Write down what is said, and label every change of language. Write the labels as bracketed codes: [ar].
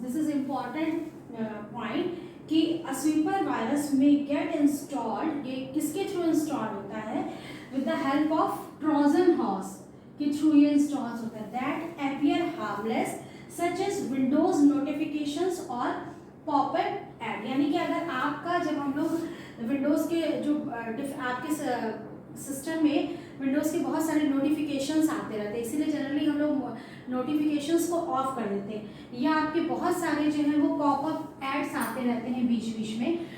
[en] This is important point कि a sweeper virus may get installed, [hi] ये किसके through install होता है? [en] With the help of Trojan horse [hi] के थ्रू ये इंस्टॉल होता है. [en] That appear harmless such as Windows notifications और pop-up ad. [hi] यानी कि अगर आपका, जब हम लोग विंडोज़ के जो आपके सिस्टम में विंडोज़ के बहुत सारे नोटिफिकेशंस आते रहते हैं, इसीलिए जनरली हम लोग नोटिफिकेशंस को ऑफ कर देते हैं, या आपके बहुत सारे जो है वो पॉपअप एड्स आते रहते हैं बीच बीच में.